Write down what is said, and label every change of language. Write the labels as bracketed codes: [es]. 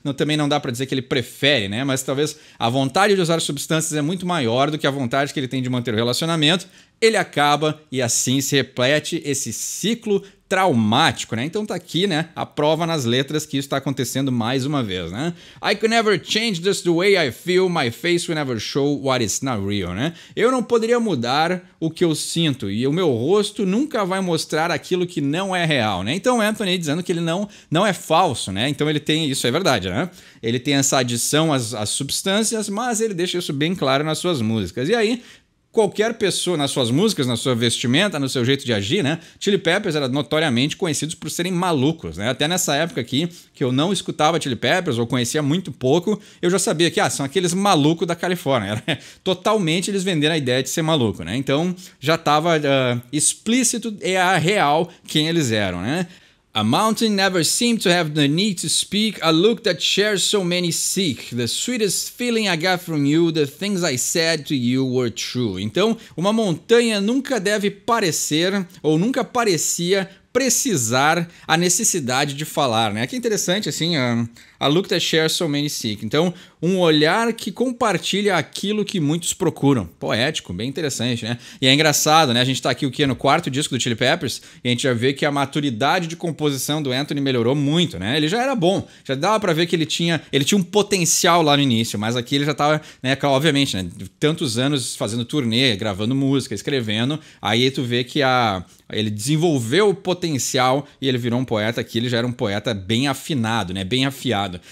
[pt] Também não dá para dizer que ele prefere, né? Mas talvez a vontade de usar substâncias é muito maior do que a vontade que ele tem de manter o relacionamento. Ele acaba e assim se repete esse ciclo traumático, né? Então tá aqui, né, a prova nas letras que isso está acontecendo mais uma vez, né? [en] I could never change just the way I feel, my face will never show what is not real, né? [pt] Eu não poderia mudar o que eu sinto e o meu rosto nunca vai mostrar aquilo que não é real, né? Então Anthony dizendo que ele não é falso, né? Então ele tem, isso é verdade, né? Ele tem essa adição às substâncias, mas ele deixa isso bem claro nas suas músicas. E aí, qualquer pessoa, nas suas músicas, na sua vestimenta, no seu jeito de agir, né? Chili Peppers era notoriamente conhecidos por serem malucos, né? Até nessa época aqui, que eu não escutava Chili Peppers, ou conhecia muito pouco, eu já sabia que, são aqueles malucos da Califórnia. Era, totalmente eles venderam a ideia de ser maluco, né? Então, já estava explícito e real quem eles eram, né? [en] A mountain never seemed to have the need to speak, a look that shares so many seek. The sweetest feeling I got from you, the things I said to you were true. [pt] Então, uma montanha nunca deve parecer, ou nunca parecia precisar a necessidade de falar, né? Que interessante, assim, [en] a look that shares so many seek. [pt] Então, um olhar que compartilha aquilo que muitos procuram. Poético, bem interessante, né? E é engraçado, né? A gente tá aqui, no quarto disco do Chili Peppers, e a gente já vê que a maturidade de composição do Anthony melhorou muito, né? Ele já era bom, já dava pra ver que ele tinha um potencial lá no início, mas aqui ele já tava, né, obviamente, né, tantos anos fazendo turnê, gravando música, escrevendo, aí tu vê que ele desenvolveu o potencial e ele virou um poeta que ele já era um poeta bem afinado, né? Bem afiado.